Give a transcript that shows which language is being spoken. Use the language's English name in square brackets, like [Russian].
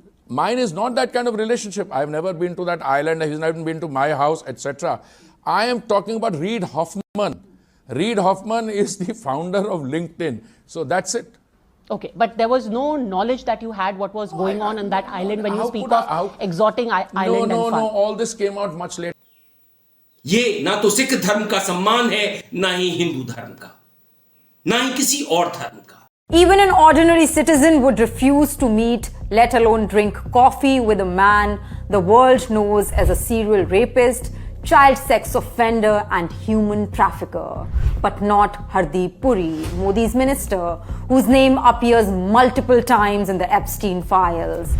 [English] Mine is not that kind of relationship. I've never been to that island. He's never been to my house, etc. I am talking about Reid Hoffman. Reid Hoffman is the founder of LinkedIn. So that's it. Okay, but there was no knowledge that you had what was going on that island when you speak of exotic island and fun. No, all this came out much later. [Hindi] ये ना तो सिख धर्म का सम्मान है, ना ही हिंदू धर्म का, ना ही किसी और धर्म का. [English] Even an ordinary citizen would refuse to meet, let alone drink coffee with a man the world knows as a serial rapist, child sex offender and human trafficker. But not Hardeep Puri, Modi's minister, whose name appears multiple times in the Epstein files.